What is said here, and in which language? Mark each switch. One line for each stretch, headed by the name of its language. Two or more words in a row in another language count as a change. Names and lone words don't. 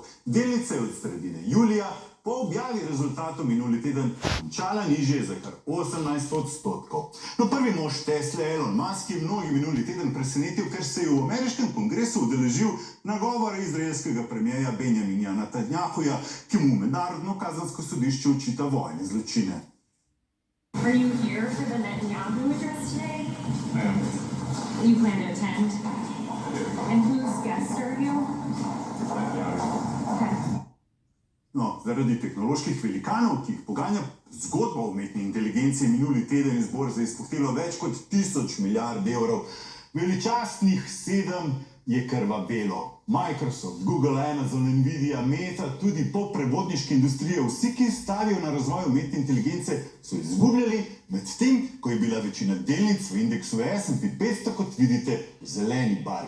Slovenian: Delnice od sredine julija po objavi rezultatov minuli teden končala nižje za kar 18%. No, prvi mož Tesla, Elon Musk, je mnogi minuli teden presenetil, ker se je v ameriškem kongresu udeležil nagovora izraelskega premierja Benjamina Netanjahuja, ki mu mednarodno kazensko sodišče očita vojne zločine.
English: Are you here for the Netanyahu address today? I am. You plan to attend? And whose guest are you? Okay.
Slovenian: No, zaradi tehnoloških velikanov, ki jih poganja zgodba o umetni inteligenci, minuli teden iz borze izpuhtelo več kot 1000 milijard evrov. Veličastnih 7 je krvavelo. Microsoft, Google, Amazon, Nvidia, Meta, tudi po prevodniške industrije, vsi, ki stavijo na razvoj umetne inteligence, so izgubljali, medtem ko je bila večina delnic v indeksu S&P 500, kot vidite, v zeleni barvi.